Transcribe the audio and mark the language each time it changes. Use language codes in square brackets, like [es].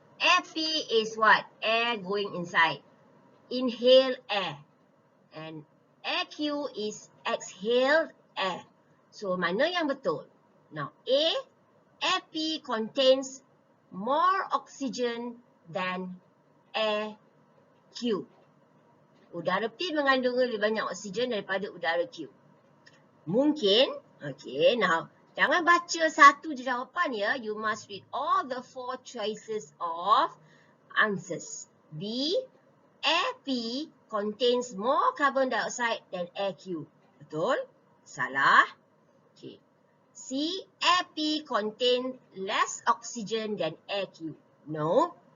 [en] Air P is what? Air going inside. Inhale air. And air Q is exhaled air. [ms] So, mana yang betul? [en] Now, A, air P contains more oxygen than air Q. [ms] Udara P mengandung lebih banyak oksigen daripada udara Q. Mungkin, okay, now, jangan baca satu je jawapan ya. [en] You must read all the 4 choices of answers. B, air P contains more carbon dioxide than air Q. [ms] Betul? Salah. [en] Okay. C, air P contains less oxygen than air Q. No.